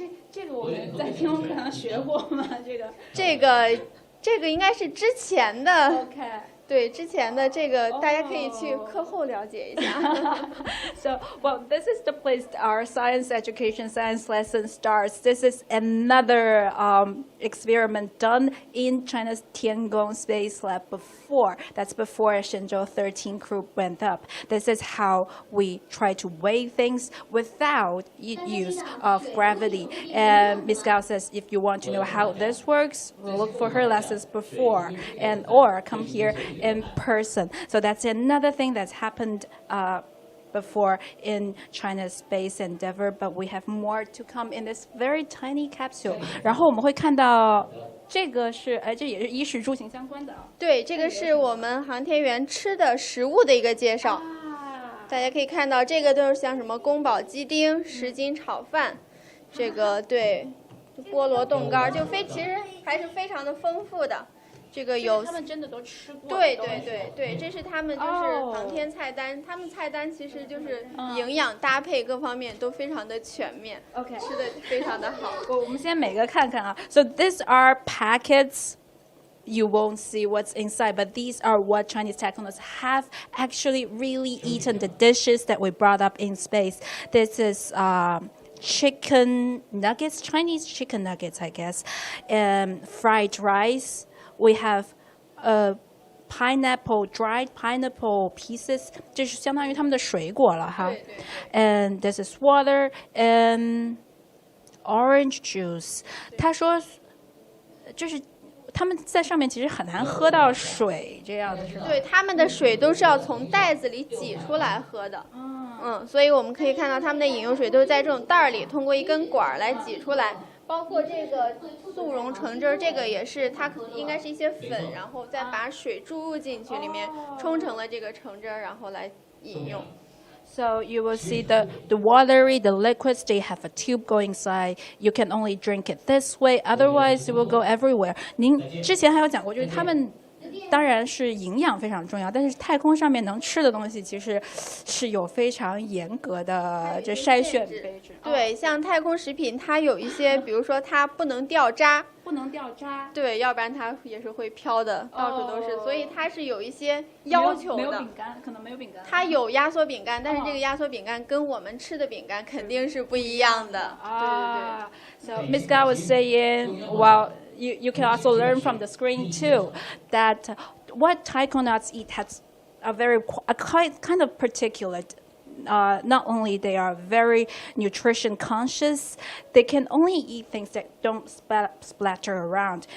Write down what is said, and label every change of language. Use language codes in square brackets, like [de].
[zh] 这个我们在天空课上学过吗？这个应该是之前的。 OK。对，之前的这个大家可以去课后了解一下。 [en] So, well, this is the place our science education, science lesson starts. This is another experiment done in China's Tiangong Space Lab before. That's before Shenzhou-13 crew went up. This is how we try to weigh things without use of gravity. And Ms. Gao says if you want to know how this works, look for her lessons before or come here in person. So that's another thing that's happened before in China's space endeavor, but we have more to come in this very tiny capsule. [zh] 然后我们会看到这个是，这也是衣食住行相关的。对，这个是我们航天员吃的食物的一个介绍。大家可以看到，这个都是像什么宫保鸡丁、什锦炒饭，这个对，菠萝冻干，就其实还是非常的丰富的。这个有他们真的都吃过。对，这是他们就是航天菜单，他们菜单其实就是营养搭配各方面都非常的全面。 OK，吃的非常的好。我们先每个看看啊。 [en] So these are packets. You won't see what's inside, but these are what Chinese taikonauts have actually really eaten, the dishes that we brought up in space. This is chicken nuggets, Chinese chicken nuggets, I guess, and fried rice. We have pineapple, dried pineapple pieces. [zh] 这是相当于他们的水果了哈。 [en] And this is water and orange juice. [zh] 他说，就是他们在上面其实很难喝到水，这样的是吧？对，他们的水都是要从袋子里挤出来喝的。所以我们可以看到他们的饮用水都是在这种袋儿里，通过一根管来挤出来。包括这个速溶橙汁，这个也是它应该是一些粉，然后再把水注入进去，里面冲成了这个橙汁，然后来饮用。 [en] So you will see the watery, the liquids, they have a tube going inside. You can only drink it this way, otherwise it will go everywhere. [zh] 您之前还有讲过，就是他们当然是营养非常重要，但是太空上面能吃的东西其实是有非常严格的这筛选标准。对，像太空食品，它有一些，比如说它不能掉渣。不能掉渣。对，要不然它也是会飘的，到处都是。所以它是有一些要求的。没有饼干，可能没有饼干。它有压缩饼干，但是这个压缩饼干跟我们吃的饼干肯定是不一样的。对。 [en] So Ms. Gao was saying, well, you can also learn from the screen too, that what taikonauts eat has a kind of particular. Not only they are very nutrition conscious, they can only eat things that don't splatter around.